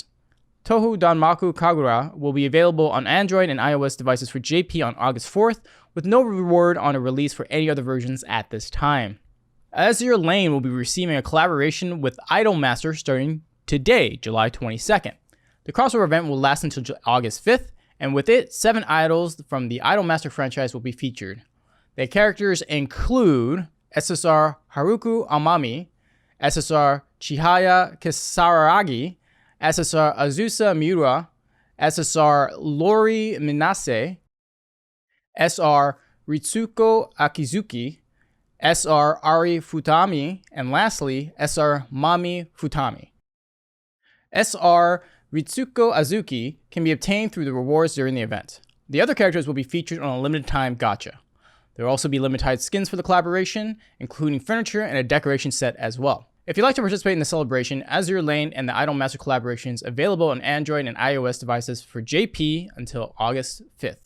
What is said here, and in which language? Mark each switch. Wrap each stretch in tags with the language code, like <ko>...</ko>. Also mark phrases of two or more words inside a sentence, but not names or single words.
<en>Touhou Danmaku Kagura will be available on Android and iOS devices for JP on August 4th, with no reward on a release for any other versions at this time. Azur Lane will be receiving a collaboration with Idolmaster starting today, July 22nd. The crossover event will last until August 5th, and with it, 7 idols from the Idolmaster franchise will be featured. The characters include SSR Haruku Amami, SSR Chihaya Kisaragi, SSR Azusa Miura, SSR Lori Minase, SR Ritsuko Akizuki, SR Ari Futami, and lastly, SR Mami Futami. SR Ritsuko Azuki can be obtained through the rewards during the event. The other characters will be featured on a limited time gacha. There will also be limited skins for the collaboration, including furniture and a decoration set as well. If you'd like to participate in the celebration, Azur Lane and the Idolmaster collaborations available on Android and iOS devices for JP until August 5th.</en>